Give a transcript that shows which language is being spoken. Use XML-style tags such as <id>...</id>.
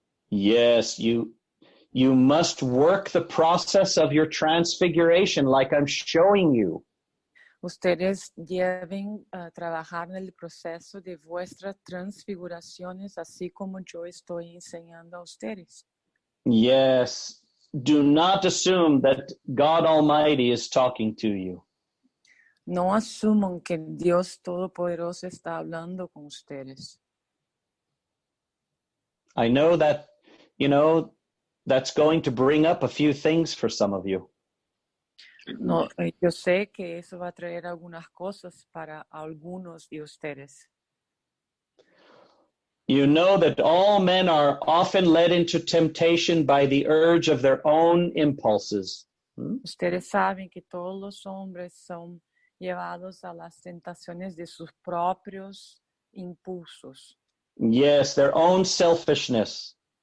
<en>Yes, you must work the process of your transfiguration like I'm showing you.</en> <es>Ustedes deben trabajar en el proceso de vuestras transfiguraciones, así como yo estoy enseñando a ustedes.</es> <en>Yes. Do not assume that God Almighty is talking to you.</en> <es>No asuman que Dios Todopoderoso está hablando con ustedes.</es> <en>I know that, that's going to bring up a few things for some of you.</en> <es>No, yo sé que eso va a traer algunas cosas para algunos de ustedes.</es> <en>You know that all men are often led into temptation by the urge of their own impulses.</en> <es>Ustedes saben que todos los hombres son llevados a las tentaciones de sus propios impulsos.</es> <en>Yes, their own selfishness.</en>